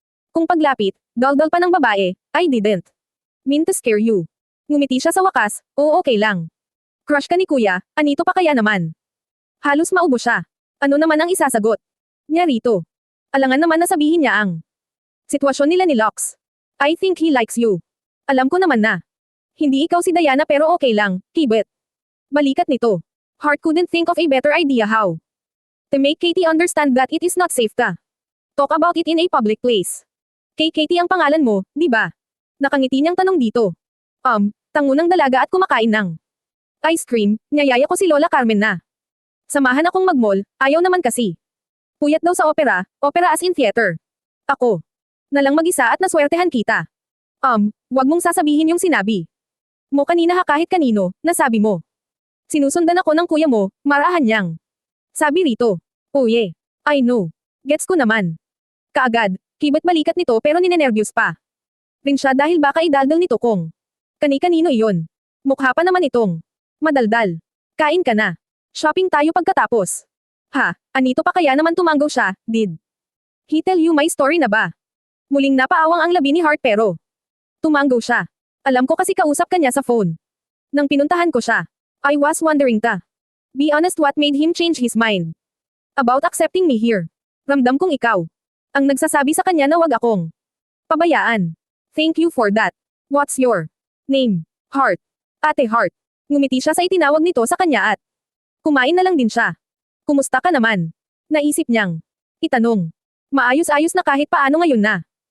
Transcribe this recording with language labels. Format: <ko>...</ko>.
<tl>Kung paglapit, daldal pa ng babae,</tl> <en>I didn't mean to scare you.</en> <tl>Ngumiti siya sa wakas, okay lang. Crush ka ni kuya, anito pa kaya naman? Halos maubo siya. Ano naman ang isasagot niya rito? Alangan naman na sabihin niya ang sitwasyon nila ni Lux.</tl> <en>I think he likes you.</en> <tl>Alam ko naman na. Hindi ikaw si Diana pero okay lang, Kibet. Balikat nito.</tl> <en>Heart couldn't think of a better idea how to make Katie understand that it is not safe to talk about it in a public place.</en> <tl>Kay Katie ang pangalan mo, di ba? Nakangiti niyang tanong dito. Tango ng dalaga at kumakain ng ice cream, niyayaya ko si Lola Carmen na. Samahan akong mag-mall, ayaw naman kasi. Puyat daw sa opera as in theater. Ako. Nalang mag-isa at naswertehan kita. Wag mong sasabihin yung sinabi mo kanina ha kahit kanino, nasabi mo. Sinusundan ako ng kuya mo, marahan niyang. Sabi rito.</tl> <en>Oh yeah. I know.</en> <tl>Gets ko naman. Kaagad, Kibet balikat nito pero ninenervyos pa rin siya dahil baka idaldal nito kung kani-kanino iyon. Mukha pa naman itong madaldal. Kain ka na. Shopping tayo pagkatapos. Ha, anito pa kaya naman tumanggaw siya,</tl> <en>did he tell you my story</en> <tl>na ba? Muling napaawang ang labi ni Heart pero tumanggaw siya. Alam ko kasi kausap kanya sa phone. Nang pinuntahan ko siya,</tl> <en>I was wondering be honest what made him change his mind about accepting me here.</en> <tl>Ramdam kong ikaw ang nagsasabi sa kanya na wag akong pabayaan.</tl> <en>Thank you for that. What's your name? Heart. Ate Heart.</en> <tl>Ngumiti siya sa itinawag nito sa kanya at kumain na lang din siya. Kumusta ka naman? Naisip niyang itanong. Maayos-ayos na kahit paano ngayon na.</tl>